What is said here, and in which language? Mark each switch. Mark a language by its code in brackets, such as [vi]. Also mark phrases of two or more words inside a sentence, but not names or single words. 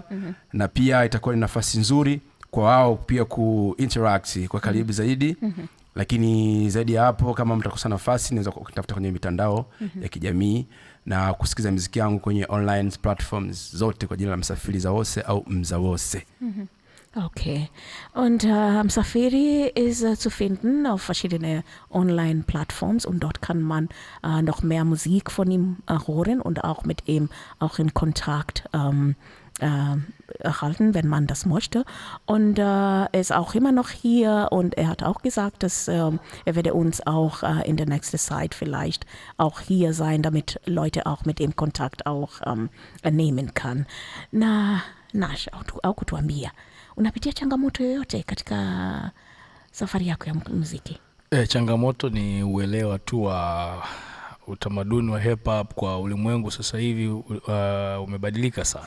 [sw] Na pia itakuwa ni nafasi nzuri kwa wao pia ku-interact kwa karibu zaidi. Lakini zaidi ya hapo, kama mtakosa nafasi, naweza kutafuta kwenye mitandao ya kijamii na kusikiza muziki wangu kwenye [en] online platforms [sw] zote kwa jina la Msafiri Zawose au Zawose. Okay. [de] Und Msafiri ist zu finden auf verschiedene Online-Plattforms und dort kann man noch mehr Musik von ihm hören und auch mit ihm auch in Kontakt erhalten, wenn man das möchte. Und er ist auch immer noch hier und er hat auch gesagt, dass er werde uns auch in der nächsten Zeit vielleicht auch hier sein, damit Leute auch mit ihm Kontakt auch nehmen kann. [sw] Na Nash, au kutuambia unapitia changamoto yoyote katika safari yako ya muziki? Changamoto ni uelewa tu wa utamaduni wa hip hop kwa ulimwengu sasa hivi umebadilika sana.